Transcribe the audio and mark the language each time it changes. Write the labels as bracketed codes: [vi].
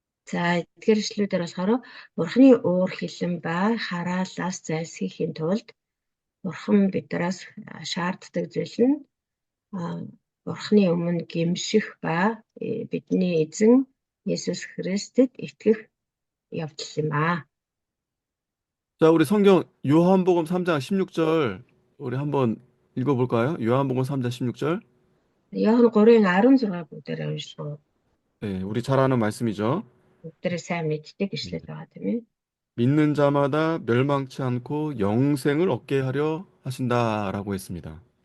[mn] За эдгээр ишлүүдээр болохоор Бурхны уур хилэн ба хараалаас зайлсхийхийн тулд Бурхан биднээс шаарддаг зүйл нь Бурхны өмнө гэмших ба бидний эзэн Есүс Христэд итгэх явдал юм аа. [ko] 자, 우리 성경 요한복음 3장 16절 우리 한번 읽어볼까요? 요한복음 3장 16절. [mn] Иохан 3:16 бүгдээрээ уншсан. [ko] 네, 우리 잘 아는 말씀이죠. [mn] Бүгдээрээ сайн мэддэг ишлэл байгаа тийм ээ. [ko] 믿는 자마다 멸망치 않고 영생을 얻게 하려 하신다라고 했습니다.